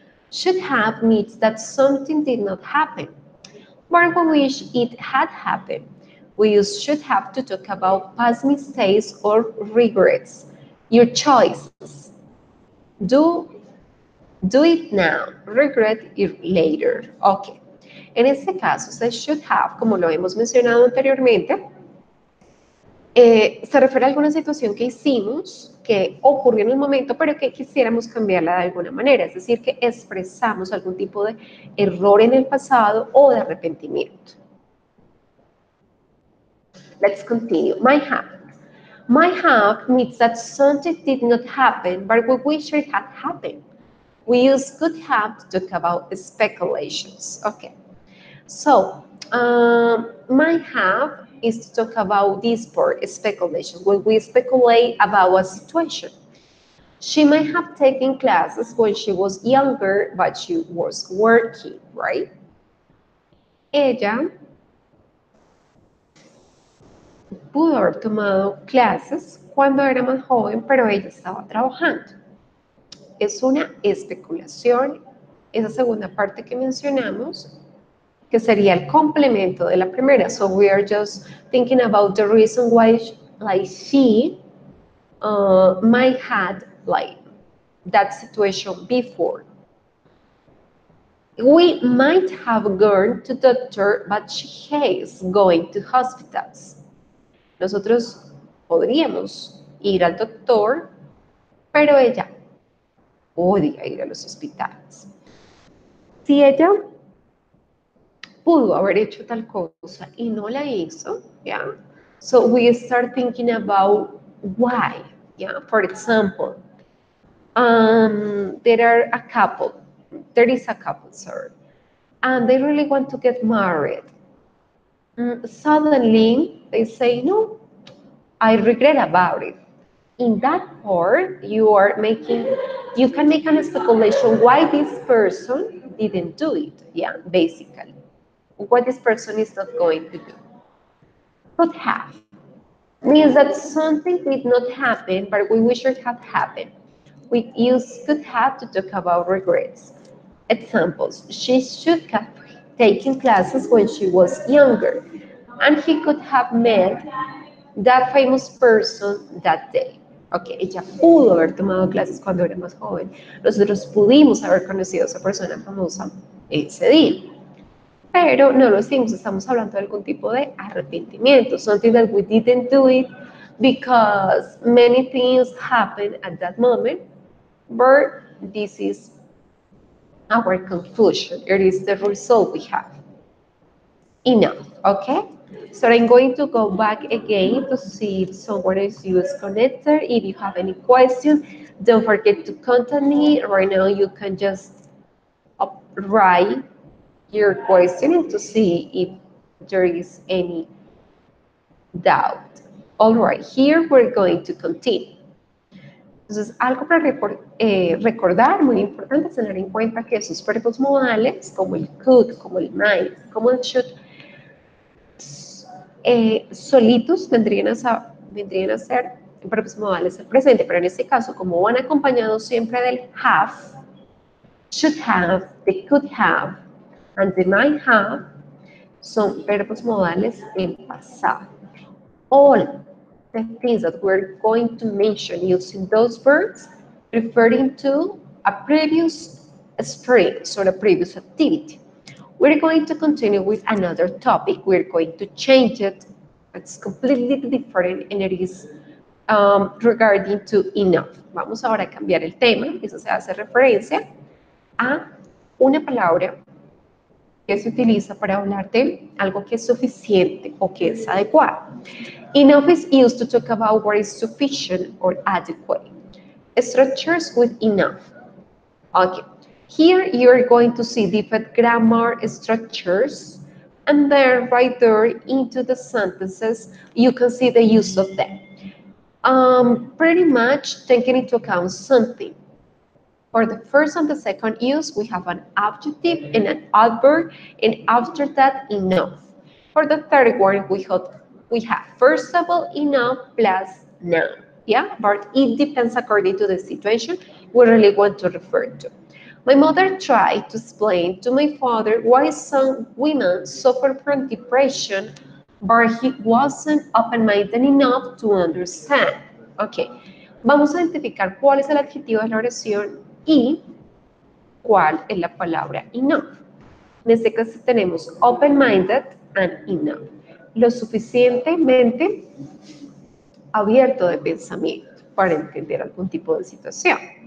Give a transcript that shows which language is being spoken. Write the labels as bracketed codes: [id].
[en] Should have means that something did not happen, but we wish it had happened. We use should have to talk about past mistakes or regrets. Your choices. Do do it now, regret it later. Ok. [es] En este caso, se should have, como lo hemos mencionado anteriormente, se refiere a alguna situación que hicimos, que ocurrió en el momento, pero que quisiéramos cambiarla de alguna manera. Es decir, que expresamos algún tipo de error en el pasado o de arrepentimiento. [en] Let's continue. Might have. Might have means that something did not happen, but we wish it had happened. We use could have to talk about speculations. Okay. So, might have is to talk about this part, speculation, when we speculate about a situation. She might have taken classes when she was younger, but she was working, right? [es] Ella pudo haber tomado clases cuando era más joven, pero ella estaba trabajando. Es una especulación, esa segunda parte que mencionamos, que sería el complemento de la primera. [en] So we are just thinking about the reason why like she might had like that situation before. We might have gone to doctor, but she hates going to hospitals. [es] Nosotros podríamos ir al doctor, pero ella odia ir a los hospitales. Si ella pudo haber hecho tal cosa y no la hizo, yeah? [en] So we start thinking about why, yeah? For example, there is a couple, sorry, and they really want to get married. Suddenly, they say, no, I regret about it. In that part, you can make an speculation why this person didn't do it, yeah, basically. What this person is not going to do. Could have. Means that something did not happen, but we wish it had happened. We use could have to talk about regrets. Examples. She should have taken classes when she was younger, and he could have met that famous person that day. [es] Ok, ella pudo haber tomado clases cuando era más joven. Nosotros pudimos haber conocido a esa persona famosa ese día. Pero no lo hicimos, estamos hablando de algún tipo de arrepentimiento, [en] something that we didn't do it because many things happened at that moment, but this is our conclusion, it is the result we have. Enough, okay? So I'm going to go back again to see if someone is connected. If you have any questions, don't forget to contact me. Right now you can just write your question and to see if there is any doubt. All right, here we're going to continue. [es] Entonces, algo para recordar, muy importante, tener en cuenta que esos verbos modales, como el could, como el might, como el should, solitos vendrían a ser verbos modales del presente, pero en este caso, como van acompañados siempre del have, [en] should have, they could have, and they might have, [es] son verbos modales en pasado. [en] All the things that we're going to mention using those verbs referring to a previous experience or a previous activity. We're going to continue with another topic. We're going to change it. It's completely different and it is regarding to enough. [es] Vamos ahora a cambiar el tema. Eso se hace referencia a una palabra que se utiliza para hablar de algo que es suficiente o que es adecuado. [en] Enough is used to talk about what is sufficient or adequate. Structures with enough. Okay. Here you're going to see different grammar structures, and then right there into the sentences, you can see the use of them. Pretty much taking into account something. For the first and the second use, we have an adjective and an adverb, and after that, enough. For the third one, we have first of all, enough plus noun. Yeah, but it depends according to the situation we really want to refer to. My mother tried to explain to my father why some women suffer from depression, but he wasn't open-minded enough to understand. [es] Ok, vamos a identificar cuál es el adjetivo de la oración y cuál es la palabra enough. En este caso tenemos [en] open-minded and enough. [es] Lo suficientemente abierto de pensamiento para entender algún tipo de situación.